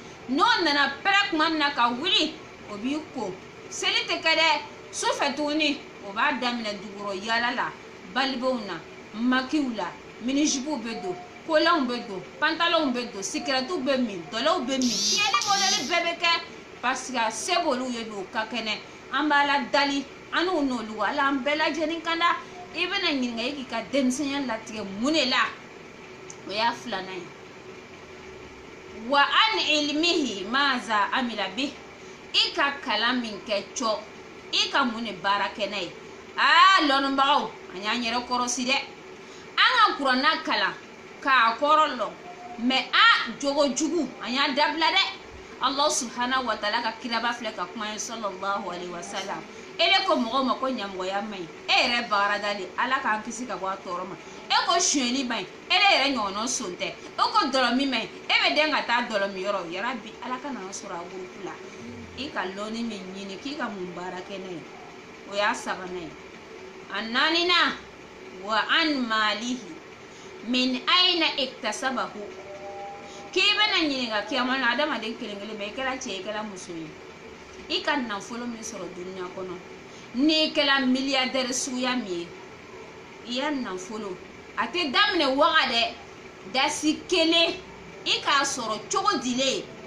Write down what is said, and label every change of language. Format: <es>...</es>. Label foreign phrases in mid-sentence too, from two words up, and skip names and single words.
<bm>n'o nana pɛrɛ kuma min na ka wuli o b'i ko seli tɛ kɛ dɛ sufɛ tuguni o b'a daminɛ dugukɔrɔ yaala la balibew na makiw la minijupuw bɛ don kolanw bɛ don pantalonw bɛ don sikirɛtiw bɛ min dɔlɛw bɛ min tiɲɛni mɔdɛli bɛɛ bɛ kɛ</bm> <fr>parce que</fr> <bm>se b'olu ye bi o ka kɛnɛ an b'a la dali an n'u n'olu ala an bɛɛ lajɛlen kan da i bɛna ɲininka i k'i ka denmisɛnya latigɛ mun de la o y'a filanan ye</bm> <ar>و عن علمه ماذا عمل به</ar> <bm>i ka kalan min kɛ cɔ i ka mun de baara kɛ n'a ye lɔnnibagaw an y'an yɛrɛ kɔrɔsi dɛ an ka kuranna kalan k'a kɔrɔ lɔ mɛ jogo jugu an y'a dabila dɛ Allah subhanahu</bm> <ar>و تعالى</ar> <bm>ka kiraba filɛ ka kuma ye</bm> <ar>صلى الله عليه وسلم</ar> <bm>ele ko mɔgɔw ma ko ɲamɔgɔya man ɲi e yɛrɛ bagara dali ala k'an kisi ka bɔ a tɔɔrɔ ma e ko suyɛnni man ɲi ele yɛrɛ ɲɔgɔnna son tɛ e ko dɔlɔmi man ɲi e bɛ den ka taa dɔlɔmi yɔrɔ yarabi ala ka n'an sɔrɔ a gurupu la i ka lɔnni min ɲini k'i ka mun baara kɛ n'a ye o y'a sabanan ye a naaninan</bm> <ar>و عن ماله من أين اكتسبه</ar> <bm>k'i bɛna ɲininka kiyama na adamaden kelen kelen bɛɛ i kɛra cɛ i kɛra muso ye i ka nafolo min sɔrɔ duniya kɔnɔ n'i kɛra miliyardɛri suguya min ye i ya nafolo a tɛ daminɛ waga dɛ dasi kelen i k'a sɔrɔ cogo dilen</bm>